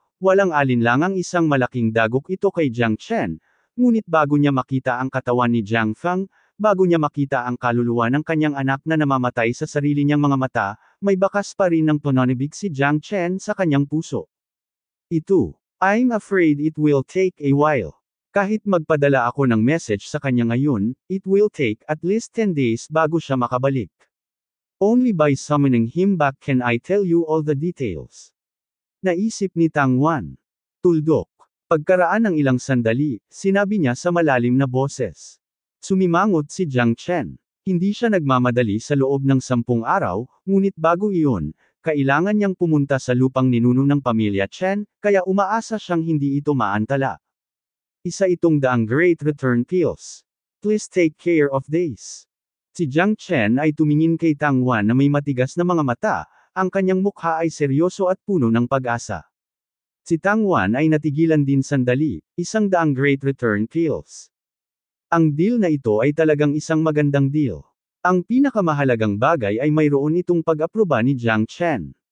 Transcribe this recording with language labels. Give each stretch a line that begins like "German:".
Filipino: Walang alinlangang isang malaking dagok ito kay Jiang Chen, ngunit bago niya makita ang katawan ni Jiang Feng, bago niya makita ang kaluluwa ng kanyang anak na namamatay sa sarili niyang mga mata, may bakas pa rin ng pananibik si Jiang Chen sa kanyang puso.
English: I'm afraid it will take a while.
Filipino: Kahit magpadala ako ng message sa kanya ngayon,
English: it will take at least 10 days
Filipino: bago siya makabalik.
English: Only by summoning him back can I tell you all the details.
Filipino: Naisip ni Tang Wan. Tuldok. Pagkaraan ng ilang sandali, sinabi niya sa malalim na boses. Sumimangot si Jiang Chen. Hindi siya nagmamadali sa loob ng 10 araw, ngunit bago iyon, kailangan niyang pumunta sa lupang ninuno ng pamilya Chen, kaya umaasa siyang hindi ito maantala. Isa itong daang Great Return Pills.
English: Please take care of this.
Filipino: Si Jiang Chen ay tumingin kay Tang Wan na may matigas na mga mata, ang kanyang mukha ay seryoso at puno ng pag-asa. Si Tang Wan ay natigilan din sandali, 100 Great Return Pills. Ang deal na ito ay talagang isang magandang deal. Ang pinakamahalagang bagay ay mayroon itong pag-aproba ni Jiang Chen.